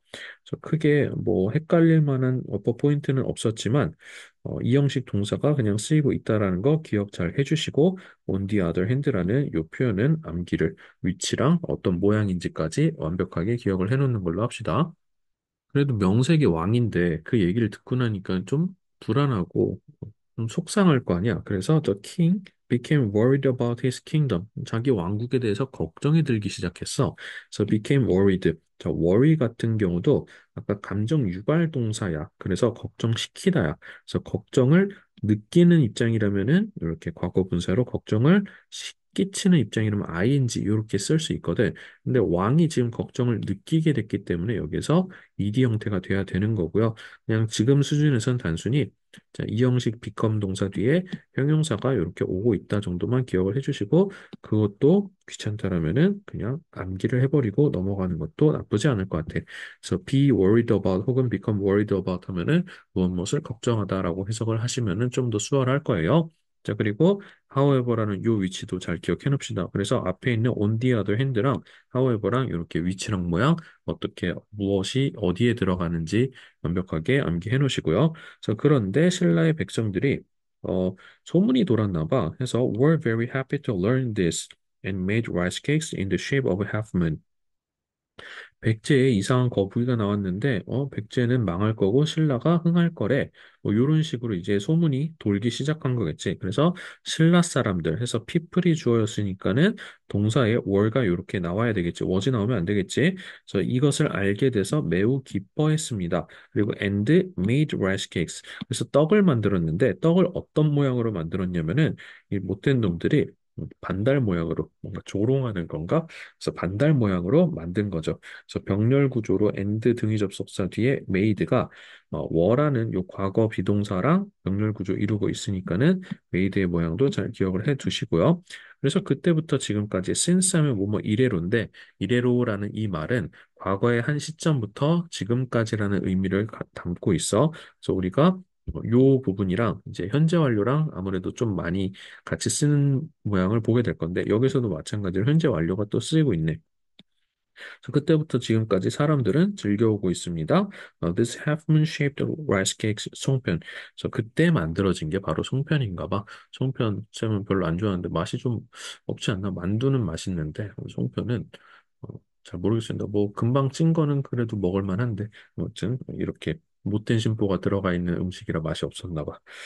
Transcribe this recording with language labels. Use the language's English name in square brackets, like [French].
[Korean] 그래서 크게 뭐 헷갈릴 만한 어법 포인트는 없었지만 이 형식 동사가 그냥 쓰이고 있다라는 거 기억 잘 해주시고 on the other hand라는 이 표현은 암기를 위치랑 어떤 모양인지까지 완벽하게 기억을 해놓는 걸로 합시다. 그래도 명색이 왕인데 그 얘기를 듣고 나니까 좀 불안하고 좀 속상할 거 아니야. 그래서 [English] the king became worried about his kingdom. [Korean] 자기 왕국에 대해서 걱정이 들기 시작했어. 그래서 [English] became worried. [Korean] 자, worry 같은 경우도 아까 감정 유발 동사야. 그래서 걱정시키다야. 그래서 걱정을 느끼는 입장이라면은 이렇게 과거 분사로 걱정을 끼치는 입장이라면 ing 이렇게 쓸 수 있거든. 근데 왕이 지금 걱정을 느끼게 됐기 때문에 여기서 ed 형태가 돼야 되는 거고요. 그냥 지금 수준에선 단순히 자, 이 형식 become 동사 뒤에 형용사가 이렇게 오고 있다 정도만 기억을 해주시고 그것도 귀찮다라면은 그냥 암기를 해버리고 넘어가는 것도 나쁘지 않을 것 같아. 그래서 [English] be worried about [Korean] 혹은 [English] become worried about [Korean] 하면은 무엇을 걱정하다라고 해석을 하시면은 좀 더 수월할 거예요. 자, 그리고 however라는 요 위치도 잘 기억해 놓읍시다. 그래서 앞에 있는 on the other hand랑 however랑 이렇게 위치랑 모양 어떻게 무엇이 어디에 들어가는지 완벽하게 암기해 놓으시고요. 자, 그런데 신라의 백성들이 어, 소문이 돌았나 봐. 해서 [English] were very happy to learn this and made rice cakes in the shape of a half moon. [Korean] 백제에 이상한 거북이가 나왔는데, 백제는 망할 거고 신라가 흥할 거래. 뭐 이런 식으로 이제 소문이 돌기 시작한 거겠지. 그래서 신라 사람들 해서 people이 주어였으니까는 동사에 were가 이렇게 나와야 되겠지. was이 나오면 안 되겠지. 그래서 이것을 알게 돼서 매우 기뻐했습니다. 그리고 [English] and made rice cakes. [Korean] 그래서 떡을 만들었는데 떡을 어떤 모양으로 만들었냐면은 이 못된 놈들이 반달 모양으로 뭔가 조롱하는 건가? 그래서 반달 모양으로 만든 거죠. 그래서 병렬 구조로 and 등위 접속사 뒤에 made가 were 요 과거 비동사랑 병렬 구조 이루고 있으니까는 made의 모양도 잘 기억을 해 두시고요. 그래서 그때부터 지금까지 since 하면 뭐뭐 이래로인데 이래로라는 이 말은 과거의 한 시점부터 지금까지라는 의미를 담고 있어. 그래서 우리가 요 부분이랑 이제 현재 완료랑 아무래도 좀 많이 같이 쓰는 모양을 보게 될 건데 여기서도 마찬가지로 현재 완료가 또 쓰이고 있네. 그래서 그때부터 지금까지 사람들은 즐겨오고 있습니다. [English] This half-moon-shaped rice cake 송편. [Korean] 그래서 그때 만들어진 게 바로 송편인가 봐. 송편 쌤은 별로 안 좋아하는데 맛이 좀 없지 않나? 만두는 맛있는데 송편은 어, 잘 모르겠습니다. 뭐 금방 찐 거는 그래도 먹을 만한데 아무튼 이렇게 못된 심보가 들어가 있는 음식이라 맛이 없었나 봐.